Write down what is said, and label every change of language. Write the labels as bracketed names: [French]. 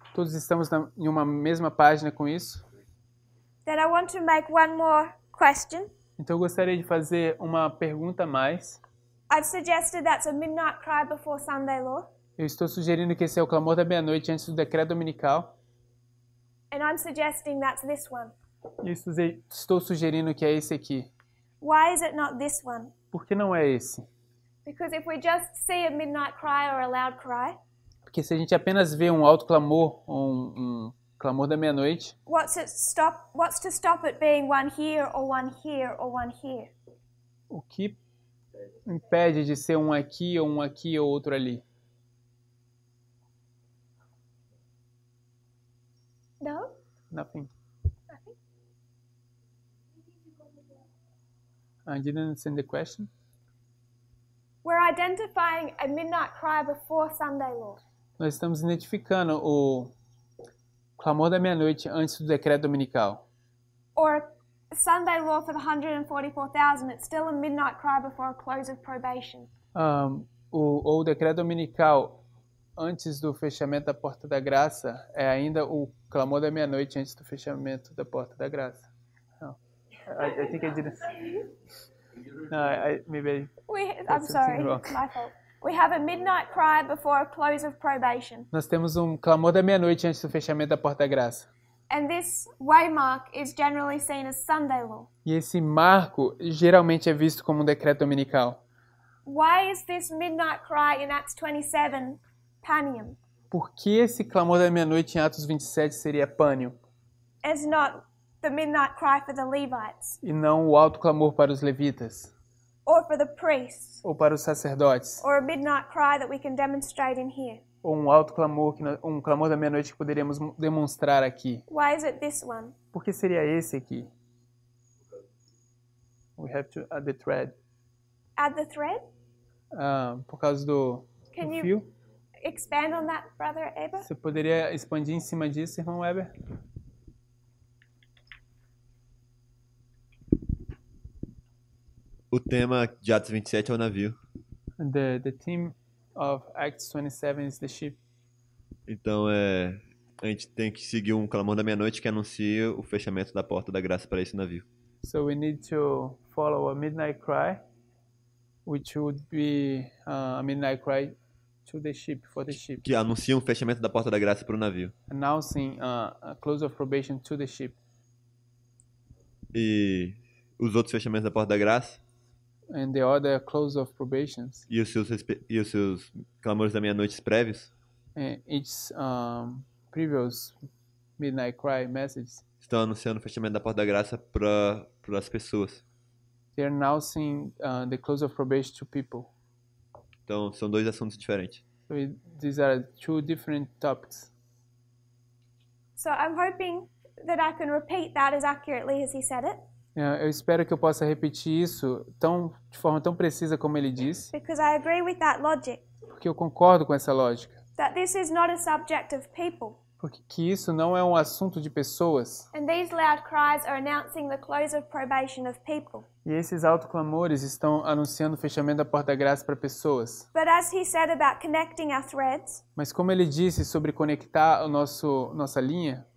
[Portuguese] Todos estamos em uma mesma página com isso? [English] Then I want to make one more question. [Portuguese] Então eu gostaria de fazer uma pergunta a mais. [English] I've suggested that's a midnight cry before Sunday law, [Portuguese] Eu estou sugerindo que esse é o clamor da meia-noite antes do decreto dominical. [English] and I'm suggesting that's this one. [Portuguese] E estou sugerindo que é esse aqui. [English] Why is it not this one? [Portuguese] Por que não é esse? [English] Because if we just see a midnight cry or a loud cry, [Portuguese] Porque se a gente apenas vê um alto clamor ou um clamor da meia-noite, [English] what's to stop it being one here or one here or one here? [Portuguese] o que impede de ser um aqui ou outro ali? [English] No? Nothing. I didn't understand the question. We're identifying a midnight cry before Sunday law. [Portuguese] Nós estamos identificando o clamor da meia-noite antes do decreto dominical. [English] Or Sunday law for the 144,000, it's still a midnight cry before a close of probation. [Portuguese] Ou o decreto dominical antes do fechamento da porta da graça é ainda o clamor da meia-noite antes do fechamento da porta da graça. [English] No. I think I didn't. No, maybe I'm sorry, my fault. We have a midnight cry before a close of probation. [Portuguese] Nós temos um clamor da meia-noite antes do fechamento da porta da graça. [English] And this waymark is generally seen as Sunday law. [Portuguese] E esse marco geralmente é visto como um decreto dominical. [English] Why is this midnight cry in Acts 27 Panium? [Portuguese] Por que esse clamor da meia-noite em Atos 27 seria pânium [English] It's not the midnight cry for the Levites [Portuguese] e não o alto clamor para os levitas [English] or for the priests [Portuguese] ou para os sacerdotes [English] or a midnight cry that we can demonstrate in here? [Portuguese] ou um alto clamor um clamor da meia-noite que poderíamos demonstrar aqui? [English] Why is it this one? [Portuguese] Por que seria esse aqui? [English] We have to add the thread. Add the thread? [Portuguese] Por causa do [English] Can you [Portuguese] fio. [English] expand on that, Brother Eber? [Portuguese] Você poderia expandir em cima disso, irmão Weber? O tema de Atos 27 é o navio. [English] The theme of Acts 27 is the ship. [Portuguese] Então a gente tem que seguir um clamor da meia-noite que anuncia o fechamento da porta da graça para esse navio. [English] So we need to follow a midnight cry, which would be a midnight cry to the ship, for the ship. [Portuguese] Que anuncia o fechamento da porta da graça para o navio. [English] Announcing a close of probation to the ship. [Portuguese] E os outros fechamentos da porta da graça [English] And the other close of probations. [Portuguese] e os seus clamores da meia-noite prévios [English] Each previous midnight cry messages. [Portuguese] estão anunciando o fechamento da porta da graça para as pessoas. [English] They're announcing the close of probation to people. [Portuguese] Então são dois assuntos diferentes. [English] So these are two different topics. So I'm hoping that I can repeat that as accurately as he said it, [Portuguese] Eu espero que eu possa repetir isso de forma tão precisa como ele disse, [English] because I agree with that logic, [Portuguese] porque eu concordo com essa lógica. [English] that this is not a subject of people. [Portuguese] Porque que isso não é um assunto de pessoas. [English] And these loud cries are announcing the close of probation of people. [Portuguese] E esses autoclamores estão anunciando o fechamento da porta da graça para pessoas. [English] But as he said about connecting our threads, [Portuguese] Mas como ele disse sobre conectar nossa linha,